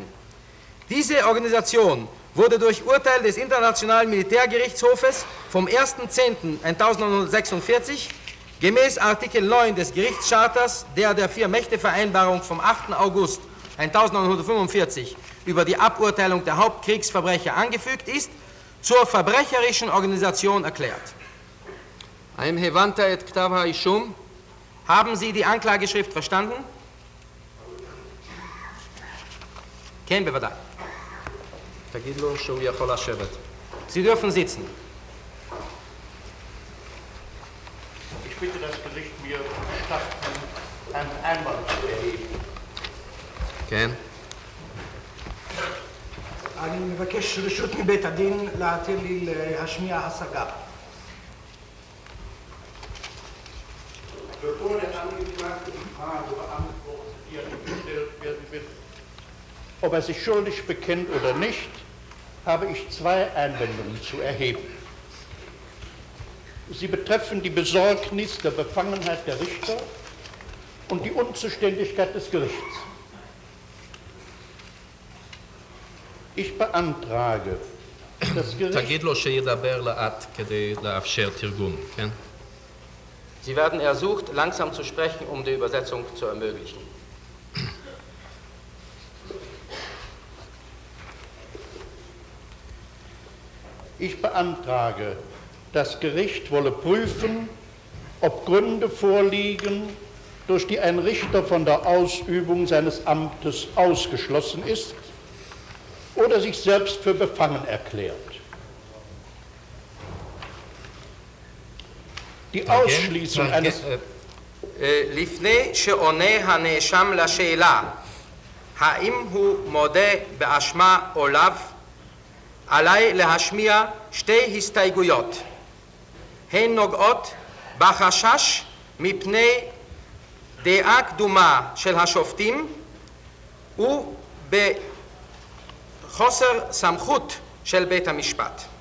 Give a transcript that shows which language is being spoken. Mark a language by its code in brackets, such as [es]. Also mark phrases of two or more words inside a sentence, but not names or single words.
[de] Diese Organisation wurde durch Urteil des Internationalen Militärgerichtshofes vom 1.10.1946 gemäß Artikel 9 des Gerichtscharters der Vier-Mächte-Vereinbarung vom 8. August 1945 über die Aburteilung der Hauptkriegsverbrecher angefügt ist, zur verbrecherischen Organisation erklärt. [he] האם הבנת את כתב האישום? [de] Haben Sie die Anklageschrift verstanden? [he] כן, בוודאי. תגיד לו שהוא יכול לשבת. [de] Sie dürfen sitzen. Ich bitte das Gericht, mir gestatten, einen Einwand zu erheben. [he] כן? אני מבקש רשות מבית הדין להתיר לי להשמיע השגה. [de] Bevor der Angeklagte die Frage beantwortet, die an ihn gestellt werden wird, ob er sich schuldig bekennt oder nicht, habe ich zwei Einwendungen zu erheben. Sie betreffen die Besorgnis der Befangenheit der Richter und die Unzuständigkeit des Gerichts. Ich beantrage, das Gericht... [he] תגיד לו שידבר לאט כדי לאפשר תרגום, כן? [de] Sie werden ersucht, langsam zu sprechen, um die Übersetzung zu ermöglichen. Ich beantrage, das Gericht wolle prüfen, ob Gründe vorliegen, durch die ein Richter von der Ausübung seines Amtes ausgeschlossen ist oder sich selbst für befangen erklärt. Die Ausschließung eines... [he] לפני שעונה הנאשם לשאלה האם הוא מודה באשמה או לאו, עליי להשמיע שתי הסתייגויות. הן נוגעות בחשש מפני דעה קדומה של השופטים ובחוסר סמכות של בית המשפט.